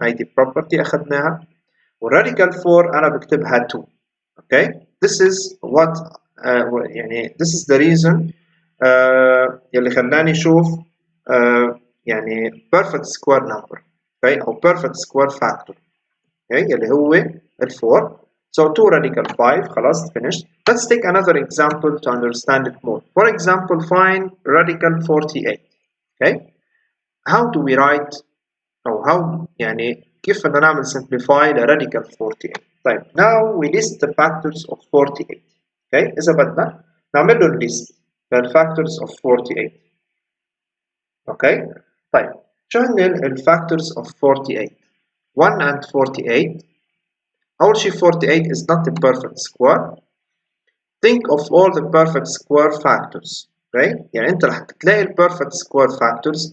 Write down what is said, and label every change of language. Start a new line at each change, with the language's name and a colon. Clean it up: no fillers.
Arabic: هيدي property أخذناها. ورadical 4 أنا بكتبها 2.
English: Okay, this is what يعني this is the reason
Arabic: يلي خلاني أشوف
English: يعني perfect square number. Okay, أو perfect square factor.
Arabic: Okay, يلي هو ال 4.
English: So 2 radical 5, خلاص finished. Let's take another example to understand it more. For example, find radical 48. Okay, how do we write أو how
Arabic: يعني كيف بدنا نعمل
English: simplify ل radical 48. now we list the factors of 48.
Arabic: Okay, إذا بدنا نعمل له list لل factors of 48.
English: Okay,
Arabic: شو هن
English: ال factors of 48؟ 1 and 48. أول شي 48 is not a perfect square. Think of all the perfect square factors.
Arabic: Okay, يعني أنت رح تلاقي ال perfect square factors.